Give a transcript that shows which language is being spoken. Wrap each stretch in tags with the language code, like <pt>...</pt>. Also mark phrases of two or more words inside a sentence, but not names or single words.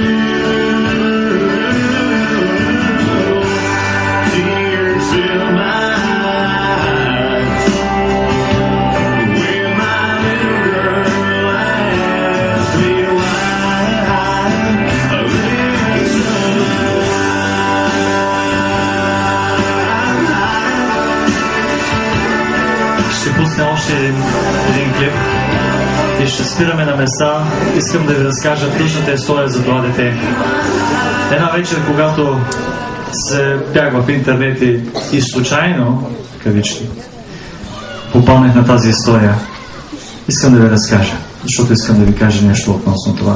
<en>Tears fill my eyes when my little girl asks me why. Alyssa</en> <bg>Ще пусна още един клип и ще спираме на места. Искам да ви разкажа тъжната история за това дете. Една вечер, когато се бях в интернет и случайно, кавички, попаднах на тази история, искам да ви разкажа, защото искам да ви кажа нещо относно това.</bg>